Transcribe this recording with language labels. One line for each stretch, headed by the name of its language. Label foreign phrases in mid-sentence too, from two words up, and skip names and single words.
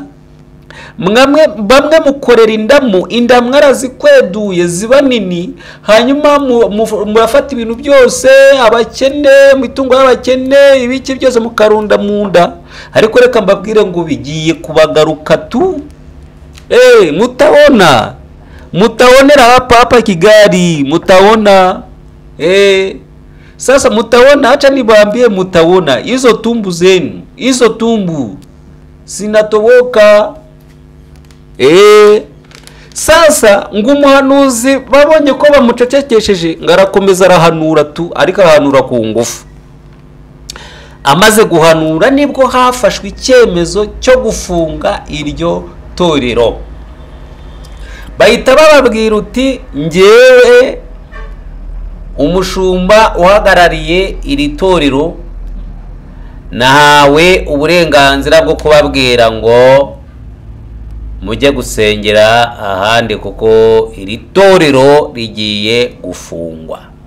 Kinyarwanda: Bamwe mukorera indamu arazikweduye ziba nini, hanyuma murafata ibintu byose, abakene, imitungo y'abakene, ibiki byose mukarunda mu nda. Ariko reka mbabwire ngo bigiye kubagaruka tu.
Swahili: Mutaonera hapa Kigali, mutaona. Sasa mutaona, acha nibambie, mutaona hizo tumbu zenu, hizo tumbu sinatoboka.
Kinyarwanda: Sasa ngo umuhanuzi babonye ko bamucecekesheje, ngarakomeza arahanura tu, ariko arahanura ku ngufu. Amaze guhanura nibwo hafashwe icyemezo cyo gufunga iryo torero. Bahita bababwira uti ngewe umushumba uhagarariye iri torero nahawe uburenganzira bwo kubabwira ngo mujye gusengera ahandi kuko iri torero rigiye gufungwa.